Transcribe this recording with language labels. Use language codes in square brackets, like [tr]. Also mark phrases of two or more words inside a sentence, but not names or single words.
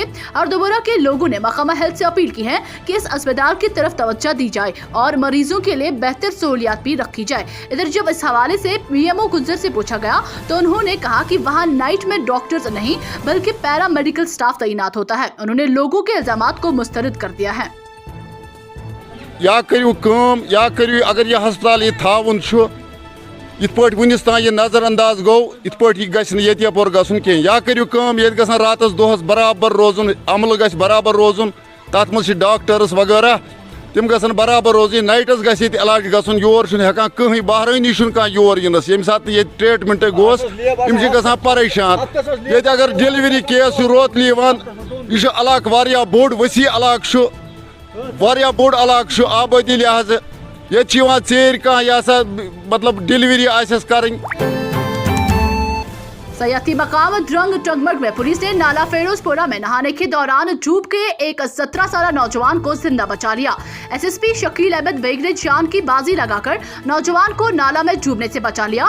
[hi] हरदोपुरा के लोगों ने महकमा हेल्थ से अपील की है कि इस अस्पताल की तरफ तवज्जो दी जाए और मरीजों के लिए बेहतर सहूलियात भी रखी जाए। इधर जब इस हवाले से पीएमओ गुज्जर से पूछा गया तो उन्होंने कहा कि वहां नाइट में डॉक्टर्स नहीं बल्कि [en] para medical staff [hi] तैनात होता है। उन्होंने लोगों के इल्जामात को मुस्तरद कर दिया है। [ks] या करियो काम या करियो अगर यह अस्पताल ये थावन छु इत पट वनिस तान ये नजरअंदाज गो इत पट यह गछ ये यपोर गसन कह या करियो काम ये गसन रातस दोहस बराबर रोजुन अमल गछ बराबर रोजुन तथ मज डॉक्टर्स वगैरह तम गसन बराबर रोजन नाइटस गछ ये इलाज गसन योर हेकान कहीं बहरानी योर यनस ये सात ये ट्रीटमेंट गोस तम गसान परेशान ये अगर [en] delivery case [ks] रोतल यह इलाक वारिया बोड़ वसी इलाक वारिया बोड़ इलाक आबादी लिहाज ये चेर कह मतलब डिलीवरी आसस करनी। [hi] सयाती मकाम ड्रंग टंगमर्ग में पुलिस ने नाला फेरोजपुरा में नहाने के दौरान डूब के एक 17 साल नौजवान को जिंदा बचा लिया। एसएसपी शकील अहमद बेग ने जान की बाजी लगाकर नौजवान को नाला में डूबने से बचा लिया।